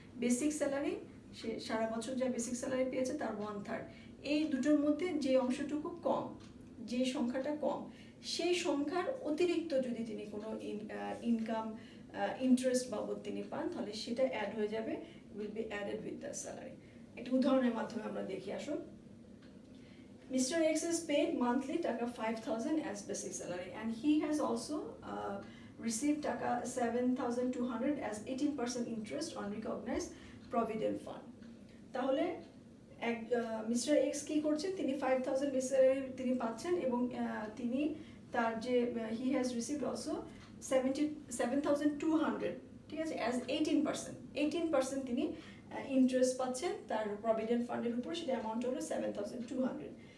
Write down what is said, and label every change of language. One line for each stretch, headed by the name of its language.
Bangla: Basic salary, সে সারা বছর যা basic salary পেয়েছে তার 1/3, এই দুটোর মধ্যে যে অংশটুকু কম, যে সংখ্যাটা কম, সেই সংখ্যার অতিরিক্ত যদি তিনি কোনো ইনকাম ইন্টারেস্ট বাবদ তিনি পান, তাহলে সেটা অ্যাড হয়ে যাবে,
English: Will be added with the salary.
Bangla: একটা উদাহরণের মাধ্যমে আমরা দেখি আসো।
English: Mr. X is paid monthly টাকা 5,000 as basic salary and he has also received টাকা 7,200 as 18% interest on recognized provident fund.
Bangla: তাহলে মিস্টার এক্স কি করছেন? তিনি 5,000 বেসিক স্যালারি তিনি পাচ্ছেন এবং তিনি তার যে
English: he has received also 7,200,
Bangla: ঠিক আছে, অ্যাজ 18% তিনি ইন্টারেস্ট পাচ্ছেন তার প্রভিডেন্ট ফান্ডের উপর, সেটা অ্যামাউন্ট হলো 7,200।